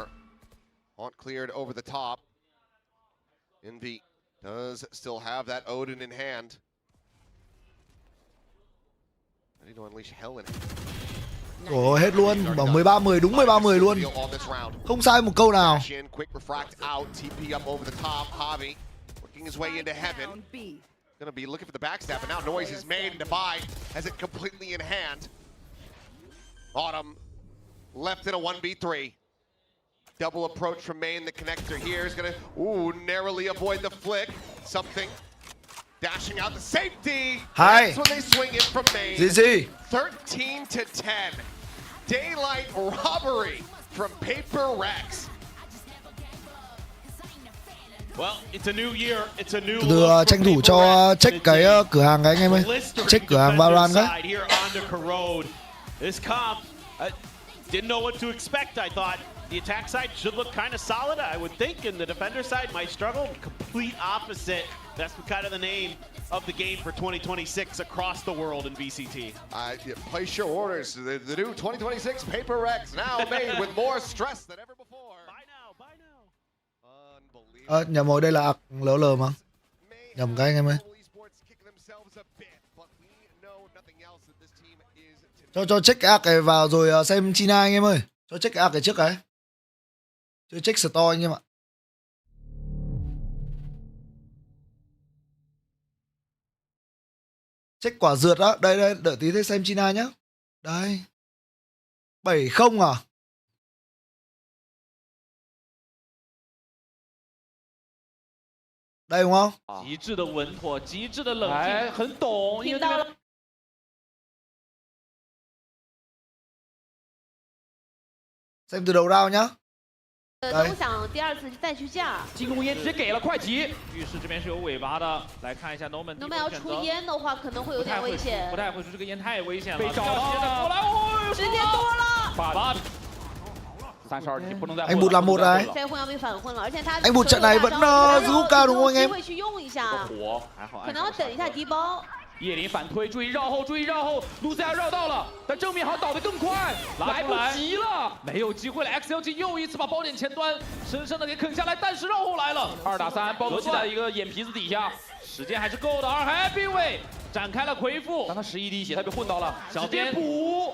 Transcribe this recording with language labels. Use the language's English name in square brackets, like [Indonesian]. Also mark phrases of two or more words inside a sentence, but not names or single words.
[English] Haunt cleared over the top. Envy does still have that Odin in hand. Ready to unleash hell in him. [Vietnamese] Ôi hết luôn, bảo 13-10, đúng 13-10 luôn. Không sai một câu nào. [English] Quick refract out, TP up over the top. Javi working his way into heaven. Gonna be looking for the backstab, but now noise is made, and Divide has it completely in hand. Autumn left in a 1v3. Double approach from main. The connector here is gonna narrowly avoid the flick. Something dashing out the safety. Hi. That's when they swing it from main. GG. 13-10. Daylight robbery from PRX. Well, it's a new year. It's a new [Vietnamese] Từ tranh thủ cho check cái cửa hàng cái anh em ơi. Check cửa hàng Valorant cái. [English] This comp, didn't know what to expect. I thought the attack side should look kind of solid, I would think, and the defender side might struggle. Complete opposite. That's kind of the name of the game for 2026 across the world in VCT. Place your orders. The new 2026 PRX now made with more stress than ever before. Buy now. [Vietnamese] Nhầm rồi, đây là LL mà. Nhầm cái anh em ơi. Cho check cái cái vào rồi xem China anh em ơi. Cho check cái trước cái. Cho [English] check store [Vietnamese] anh em ạ. Check quả rượt đó. Đây, đợi tí thế xem China nhá. Đây. 7-0 à? Đây đúng không? [Chinese] 极致的稳妥，极致的冷静，很懂，因为这个 [Vietnamese] xem từ đầu round nhá. [Chinese] 都想第二次再去架。进攻烟直接给了快击，浴室这边是有尾巴的，来看一下 Noman。 Noman 要出烟的话，可能会有点危险。不太会出，这个烟太危险了。被找到了，过来，哦，时间多了。把32级不能再。 [Vietnamese] Anh Bụt làm một này. [Chinese] 这混要被反混了，而且他 [Vietnamese] Anh Bụt trận này vẫn giữ cao đúng không anh em? [Chinese] 机会去用一下，可能要等一下低包。叶林反推，注意绕后，注意绕后，卢塞亚绕到了，但正面好像倒得更快，来不及了，没有机会了。XLG 又一次把包点前端深深的给啃下来，但是绕后来了，2打3，包记在一个眼皮子底下，时间还是够的。Heavyweight 展开了回复，但他11滴血，他被混到了，小编补。